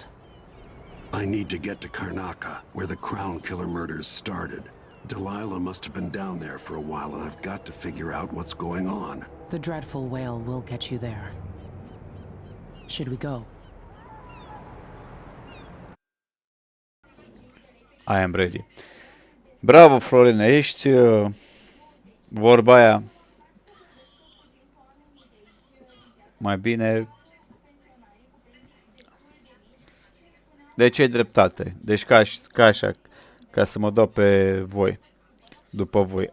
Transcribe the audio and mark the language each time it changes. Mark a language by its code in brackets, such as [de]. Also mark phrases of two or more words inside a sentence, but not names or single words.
[en] I need to get to Karnaka, where the Crown Killer murders started. Delilah must have been down there for a while, and I've got to figure out what's going on. The dreadful whale will get you there. Should we go? I am ready. [ro] Bravo, Florina, ești vorba aia. Mai bine. Deci ai dreptate. Deci ca așa, ca să mă dau pe voi, după voi.